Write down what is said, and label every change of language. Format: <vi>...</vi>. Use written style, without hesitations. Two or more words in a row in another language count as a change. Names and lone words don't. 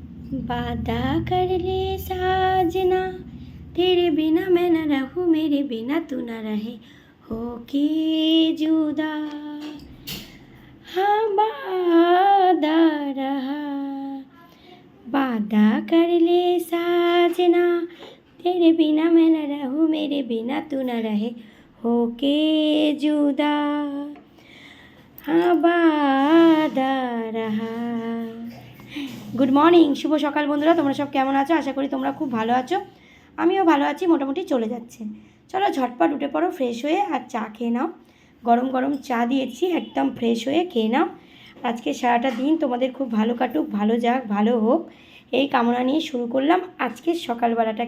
<hi>वादा कर ले साजना, तेरे बिना मैं न रहूं, मेरे बिना तू न रहे, होके जुदा हाँ वादा रहा। वादा कर ले साजना, तेरे बिना मैं न रहूं, मेरे बिना तू न रहे, होके जुदा हाँ वादा रहा।</hi> <en>good morning,</en> <bn>শুভ সকাল বন্ধুরা। তোমরা সব কেমন আছো? আশা করি তোমরা খুব ভালো আছো। আমিও ভালো আছি, মোটামুটি চলে যাচ্ছে। চলো ঝটপট উঠে পড়ো, ফ্রেশ হয়ে আর চা খেয়ে নাও। গরম গরম চা দিয়েছি, একদম ফ্রেশ হয়ে খেয়ে নাও। আজকে সারাটা দিন তোমাদের খুব ভালো কাটুক, ভালো যাক, ভালো হোক, এই কামনা নিয়ে শুরু করলাম আজকের সকালবেলাটা।</bn>